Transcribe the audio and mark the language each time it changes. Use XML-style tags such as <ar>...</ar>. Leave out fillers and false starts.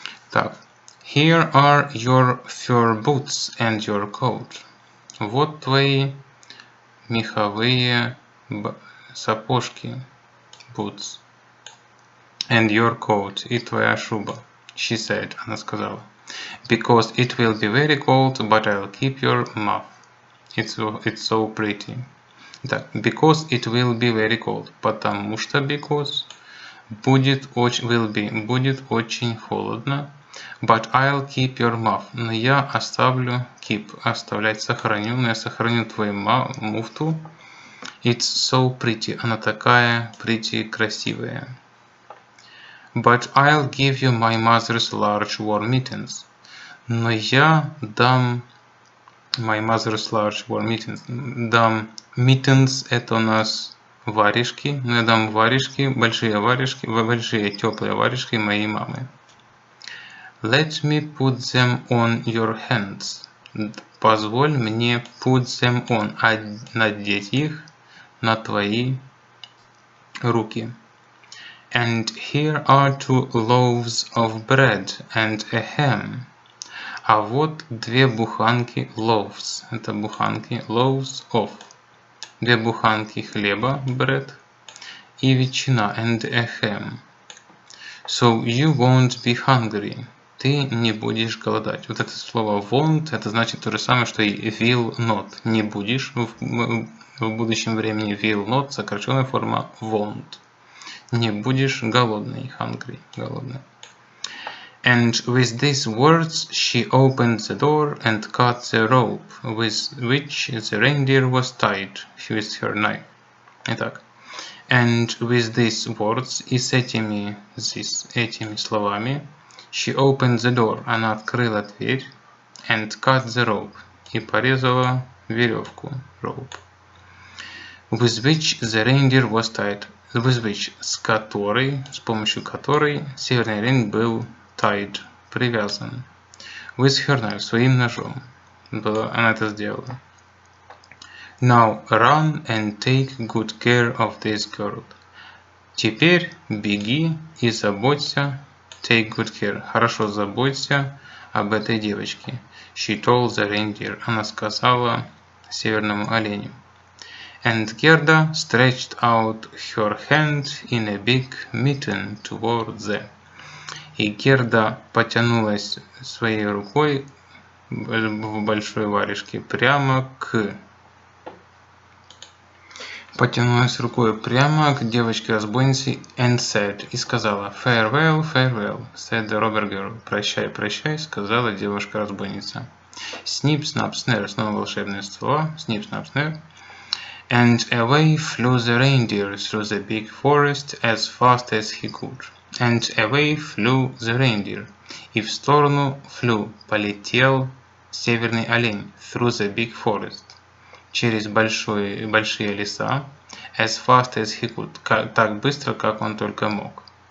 <ru>Так.</ru> <en>Here are your fur boots and your coat.</en> <ru>Вот твои меховые сапожки,</ru> <en>boots, and your coat,</en> <ru>и твоя шуба.</ru> <en>She said,</en> <ru>она сказала.</ru> <en>Because it will be very cold, but I'll keep your muff. It's so pretty. Так, because it will be very cold.</en> <ru>Потому что because будет очень холодно.</ru> <en>But I'll keep your muff.</en> <ru>Но я оставлю keep, оставлять сохраню, но я сохраню твою муфту.</ru> <en>It's so pretty.</en> <ru>Она такая pretty, красивая.</ru> <en>But I'll give you my mother's large warm mittens.</en> <ru>Но я дам</ru> <en>my mother's large warm mittens.</en> <ru>Дам mittens, это у нас варежки. Но я дам варежки, большие теплые варежки моей мамы.</ru> <en>Let me put them on your hands.</en> <ru>Позволь мне</ru> <en>put them on,</en> <ru>надеть их на твои руки.</ru> <en>And here are 2 loaves of bread and a ham.</en> <ru>А вот 2 буханки loaves. Это буханки</ru> <en>loaves of.</en> <ru>2 буханки хлеба, bread, и ветчина,</ru> <en>and a ham. So you won't be hungry.</en> <ru>Ты не будешь голодать. Вот это слово won't, это значит то же самое, что и</ru> <en>will not.</en> <ru>Не будешь в будущем времени</ru> <en>will not,</en> <ru>сокращенная форма won't. Не будешь голодный, hungry, голодный.</ru> <en>And with these words she opened the door and cut the rope with which the reindeer was tied with her knife.</en> <ru>Итак,</ru> <en>and with these words,</en> <ru>и с этими словами,</ru> <en>she opened the door,</en> <ru>она открыла дверь,</ru> <en>and cut the rope,</en> <ru>и порезала веревку,</ru> <en>rope, with which the reindeer was tied, with which,</en> <ru>с помощью которой северный олень был</ru> <en>tied,</en> <ru>привязан,</ru> <en>with her knife,</en> <ru>своим ножом, она это сделала.</ru> <en>Now run and take good care of this girl.</en> <ru>Теперь беги и заботься,</ru> <en>take good care,</en> <ru>хорошо заботься об этой девочке.</ru> <en>She told the reindeer,</en> <ru>она сказала северному оленю.</ru> <en>And Gerda stretched out her hand in a big mitten toward them.</en> <ru>И Герда потянулась своей рукой в большой варежке прямо к девочке-разбойнице</ru> <en>and said,</en> <ru>и сказала</ru> <en>farewell, farewell, said the robber girl.</en> <ru>Прощай, прощай, сказала девушка-разбойница.</ru> <en>Snip, snap, snare,</en> <ru>снова волшебные слова.</ru> <en>Snip, snap, snare. And away flew the reindeer through the big forest as fast as he could. And away flew the reindeer.</en> <ru>И в сторону flew, полетел северный олень</ru> <en>through the big forest.</en> <ru>Через большие леса,</ru> <en>as fast as he could,</en> <ru>так быстро, как он только мог.</ru>